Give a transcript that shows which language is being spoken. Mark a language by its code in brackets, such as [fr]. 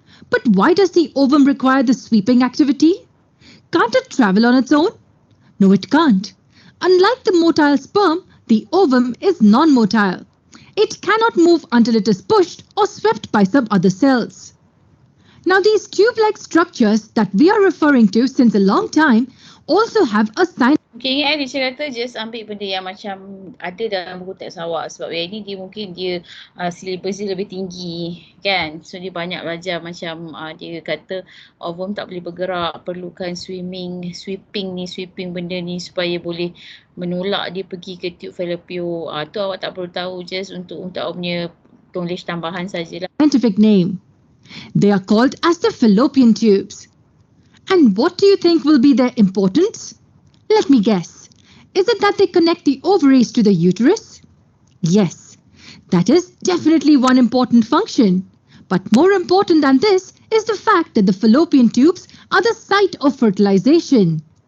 [en] But why does the ovum require the sweeping activity? Can't it travel on its own? No, it can't. Unlike the motile sperm, the ovum is non-motile. It cannot move until it is pushed or swept by some other cells. Now, these tube-like structures that we are referring to since a long time also have a scientific. [ms] Okay, ingat dia kata just ambil benda yang macam ada dalam buku teks awak sebab yang ni dia mungkin dia syllabus dia lebih tinggi kan. So dia banyak belajar macam dia kata ovum tak boleh bergerak, perlukan sweeping benda ni supaya boleh menolak dia pergi ke tube fallopian. Tu awak tak perlu tahu, just untuk awak punya knowledge tambahan sajalah. [en] Scientific name. They are called as the fallopian tubes. And what do you think will be their importance? Let me guess. Is it that they connect the ovaries to the uterus? Yes, that is definitely one important function. But more important than this is the fact that the fallopian tubes are the site of fertilization.